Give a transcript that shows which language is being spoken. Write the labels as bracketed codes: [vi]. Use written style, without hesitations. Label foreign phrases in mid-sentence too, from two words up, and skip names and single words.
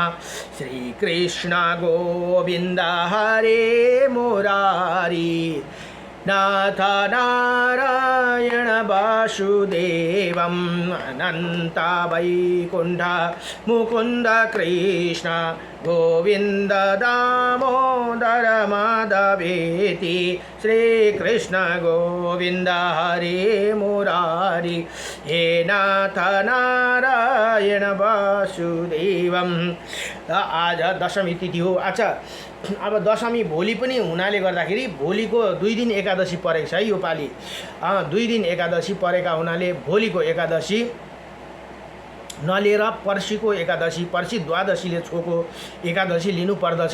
[sa] श्री कृष्ण गोविन्द हरे मुरारी, नाथ नारायण वासुदेवम्, अनन्त वैकुण्ठ मुकुन्द कृष्ण गोविन्द दामोदर माधवेति। श्रीकृष्ण गोविन्द हरे मुरारी, हे नाथ नारायण वासुदेवम्। [ne] आज दशमी तिथि हो। अच्छा, अब दशमी भोलि पनि हुनाले गर्दाखेरि भोलिको 2 दिन एकादशी परेको छ है यो पालि। 2 दिन एकादशी परेका हुनाले भोलिको एकादशी नलिएर पर्सिको एकादशी, पर्सि द्वादशीले छोको एकादशी लिनु पर्दछ।